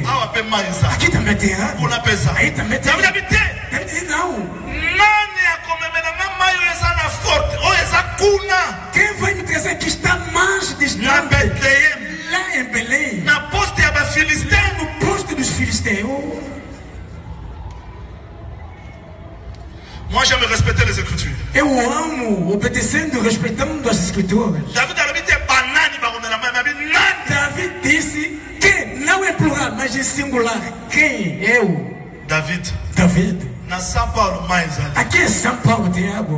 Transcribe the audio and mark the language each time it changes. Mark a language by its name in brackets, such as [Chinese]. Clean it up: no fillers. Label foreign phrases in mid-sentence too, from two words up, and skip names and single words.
[Portuguese] Aqui também tem água. Aí também tem. Não. Quem vai me trazer que está mais distante? Lá em Belém. No posto dos filisteus. [French] Moi j'aime respecter les Écritures. [Portuguese] Eu amo obedecendo, respeitando as Escrituras. David disse que não é plural, mas é singular. Quem? Eu. David. Na São Paulo mais ali. Aqui em São Paulo tem água.